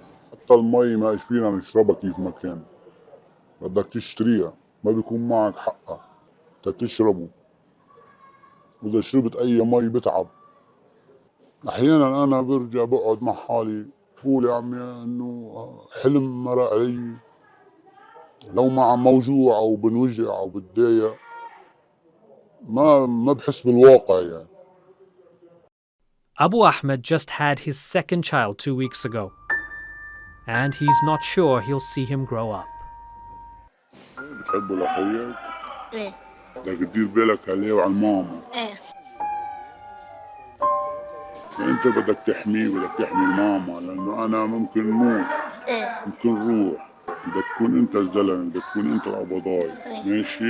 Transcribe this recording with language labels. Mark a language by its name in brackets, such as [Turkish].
[Arabic] حتى المي ما فينا نشربها كيف ما كان، بدك تشتريها، ما بيكون معك حقها تشربه، وإذا شربت أي مي بتعب. أحيانا أنا برجع بقعد مع حالي بقول يا عمي إنه حلم مرق علي، لو ما عم موجوع أو بنوجع أو بتضايق ما بحس بالواقع يعني. [English] Abu Ahmed just had his second child 2 weeks ago, and he's not sure he'll see him grow up. [Arabic] بتحبه لأخوياك؟ ايه بدك تدير بالك عليه وعلى الماما. ايه أنت بدك تحميه، بدك تحمي الماما، لأنه أنا ممكن موت، ايه ممكن روح. بدك تكون أنت الزلمة، بدك تكون أنت القبضاي، ماشي؟